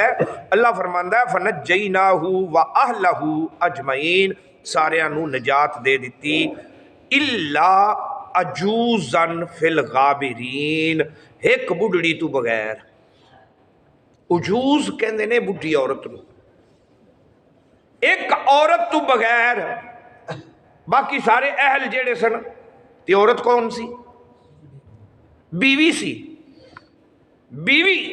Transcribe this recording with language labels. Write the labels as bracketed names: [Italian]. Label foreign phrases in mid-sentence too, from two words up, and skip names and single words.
[Punjabi] اللہ فرماندا ہے [Arabic] فنجيناه وأهله أجمعين, [Punjabi] ساریاں نوں نجات دے دتی, [Arabic] إلا عجوزا في الغابرين, [Punjabi] اک بڈھڑی توں بغیر. عجوز کہندے نے بڈھی عورت نوں، اک عورت توں بغیر، باقی سارے اہل جیہڑے سن. تے عورت کون سی؟ بیوی سی، بیوی.